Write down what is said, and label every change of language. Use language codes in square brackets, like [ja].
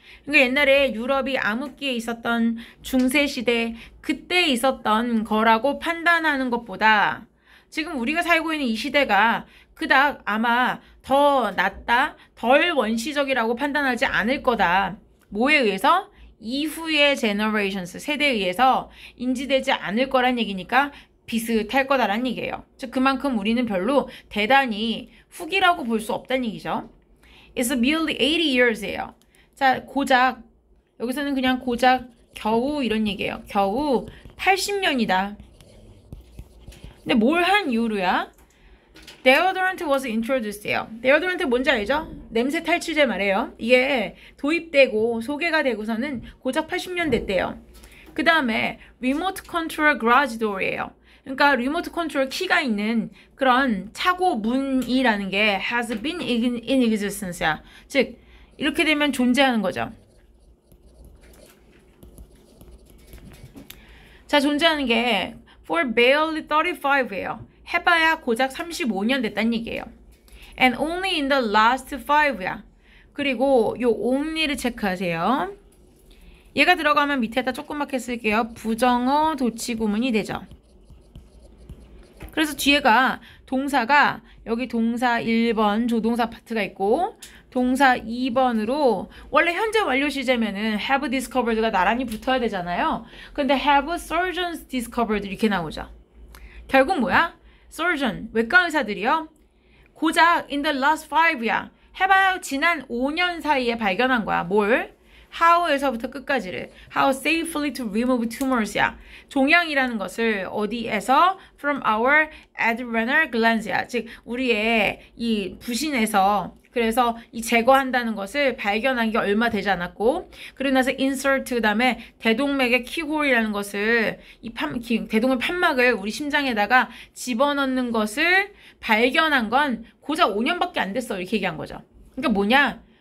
[ko] 그러니까 옛날에 유럽이 암흑기에 있었던 중세시대 그때 있었던 거라고 판단하는 것보다 지금 우리가 살고 있는 이 시대가 그닥 아마 더 낫다 덜 원시적이라고 판단하지 않을 거다. 뭐에 의해서? 이후의 generations 세대에 의해서 인지되지 않을 거란 얘기니까 비슷할 거다라는 얘기예요. 즉 그만큼 우리는 별로 대단히 후기라고 볼 수 없다는 얘기죠. [en] It's merely 80 years예요. [ko] 자, 고작 여기서는 그냥 고작 겨우 이런 얘기예요. 겨우 80년이다. 근데 뭘 한 이유로야? [en] Deodorant was introduced예요. [ko] Deodorant 뭔지 알죠? 냄새 탈취제 말이에요. 이게 도입되고 소개가 되고서는 고작 80년 됐대요. [en] 그 다음에 Remote Control Garage Door이에요. [ko] 그러니까 리모트 컨트롤 키가 있는 그런 차고 문이라는 게 [en] has been in existence [ko] 야. 즉 이렇게 되면 존재하는 거죠. 자, 존재하는 게 [en] for barely 35 [ko] 예요. 해봐야 고작 35년 됐다는 얘기예요. [en] And only in the last 5 [ko] 야. 그리고 요 only를 체크하세요. 얘가 들어가면 밑에다 조그맣게 쓸게요. 부정어 도치구문이 되죠. 그래서 뒤에가 동사가 여기 동사 1번 조동사 파트가 있고 동사 2번으로 원래 현재 완료 시제면은 have discovered가 나란히 붙어야 되잖아요. 근데 [en] have surgeons discovered [ko] 이렇게 나오죠. 결국 뭐야? surgeon, 외과 의사들이요. [en] 고작 in the last 5야. [ko] 해봐야 지난 5년 사이에 발견한 거야. 뭘? [en] how에서부터 끝까지를 how safely to remove tumors야. 종양이라는 것을 어디에서 from our adrenal glands야. [ko] 즉 우리의 이 부신에서 그래서 이 제거한다는 것을 발견한 게 얼마 되지 않았고 그리고 나서 insert 그다음에 대동맥의 keyhole이라는 것을 이 대동맥 판막을 우리 심장에다가 집어넣는 것을 발견한 건 고작 5년밖에 안 됐어 이렇게 얘기한 거죠. 그러니까 뭐냐?